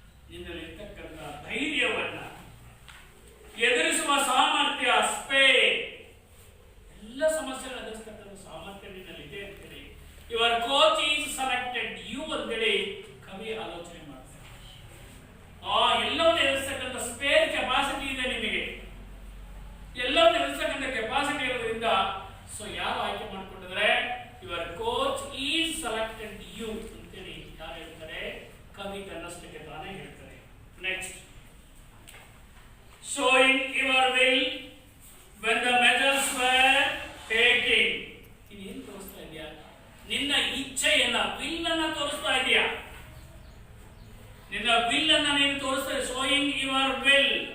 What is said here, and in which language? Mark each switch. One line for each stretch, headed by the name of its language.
Kannada: ನಿನ್ನಲ್ಲಿ ಇರ್ತಕ್ಕಂಥ ಧೈರ್ಯವನ್ನ ಎದುರಿಸುವ ಸಾಮರ್ಥ್ಯ, ಸ್ಪೇರ್, ಎಲ್ಲ ಸಮಸ್ಯೆಗಳನ್ನು ಎದುರಿಸ್ತಕ್ಕಂಥ ಸಾಮರ್ಥ್ಯ ನಿನ್ನಲ್ಲಿ ಇದೆ ಅಂತೇಳಿ
English: your coach is selected you
Kannada: ಅಂತೇಳಿ ಕವಿ ಆಲೋಚನೆ ಮಾಡ್ತಾರೆ. ಎಲ್ಲವನ್ನೂ ಎದುರಿಸ್ತಕ್ಕಂಥ ಸ್ಪೇರ್ ಕೆಪಾಸಿಟಿ ಇದೆ ನಿಮಗೆ, ಎಲ್ಲವನ್ನೂ ಎದುರಿಸ್ತಕ್ಕಂಥ ಕೆಪಾಸಿಟಿ ಇರೋದ್ರಿಂದ ಸೊ ಯಾರು ಆಯ್ಕೆ ಮಾಡ್ಕೊಂಡಿದ್ರೆ?
English: your coach is selected you
Kannada: ಅಂತೇಳಿ ಯಾರು ಹೇಳ್ತಾರೆ? ಕವಿ ತನ್ನಷ್ಟಕ್ಕೆ ತಾನೇ ಹೇಳ್ತಾರೆ.
English: Next, showing your will when the measures were taken.
Kannada: ನೀನು ತೋರಿಸ್ತಾ ಇದೆಯಾ? ನಿನ್ನ ಇಚ್ಛೆಯನ್ನ, ವಿಲ್ ಅನ್ನ ತೋರಿಸ್ತಾ ಇದೆಯಾ? ನಿನ್ನ ವಿಲ್ ಅನ್ನ ನೀನು ತೋರಿಸ್ತಾ,
English: Showing your will.